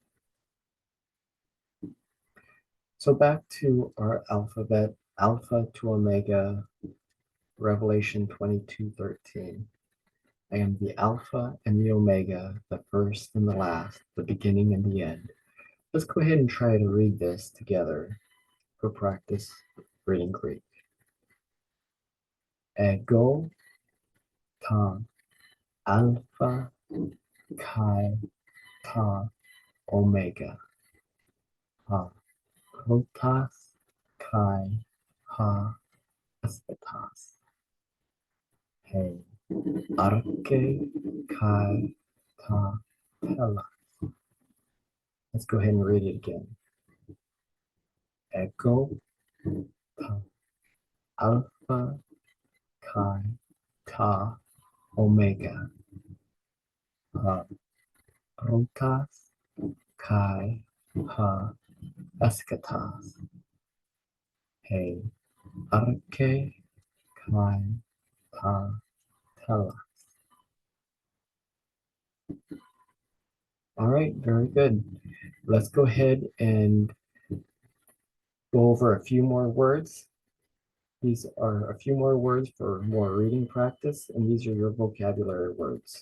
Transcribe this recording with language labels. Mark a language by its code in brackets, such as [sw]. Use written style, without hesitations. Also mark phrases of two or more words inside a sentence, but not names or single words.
[en] So back to our alphabet, Alpha to Omega, Revelation 22:13. I am the Alpha and the Omega, the first and the last, the beginning and the end. Let's go ahead and try to read this together for practice reading Greek. [el] ἐγὼ τὸ ἄλφα καὶ τὸ ὦμέγα ὁ πρῶτος καὶ ὁ ἔσχατος ἡ ἀρχὴ καὶ τὸ τέλος. [en] Let's go ahead and read it again. [el] ἐγὼ τὸ ἄλφα καὶ τὸ ὦμέγα ὁ πρῶτος καὶ ὁ ἔσχατος ἡ ἀρχὴ καὶ τὸ τέλος. [en] All right, very good. Let's go ahead and go over a few more words. These are a few more words for more reading practice, and these are your vocabulary words.